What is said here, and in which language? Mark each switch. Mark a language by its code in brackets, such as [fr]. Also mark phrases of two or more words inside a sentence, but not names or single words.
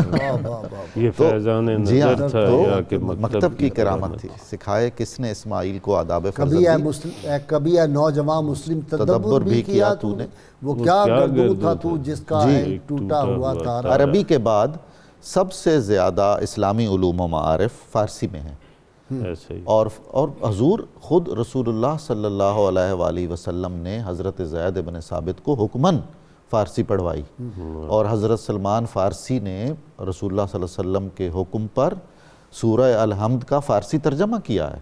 [ur] یہ فیضان نظر تھا یا کہ مکتب کی کرامت تھی۔ سکھائے کس نے اسماعیل کو آداب کبھی اے نوجوان مسلم تدبر بھی کیا تو نے، وہ کیا گردوں تھا تو جس کا ٹوٹا ہوا تارا۔ عربی کے بعد سب سے زیادہ اسلامی علوم و معارف فارسی میں ہیں، اور حضور خود [ar] رسول اللہ صلی اللہ علیہ وآلہ وسلم [ur] نے حضرت زید بن ثابت کو حکماً فارسی پڑھوائی، اور حضرت سلمان فارسی نے [ar] رسول اللہ صلی اللہ علیہ وسلم [ur] کے حکم پر سورہ الحمد کا فارسی ترجمہ کیا ہے۔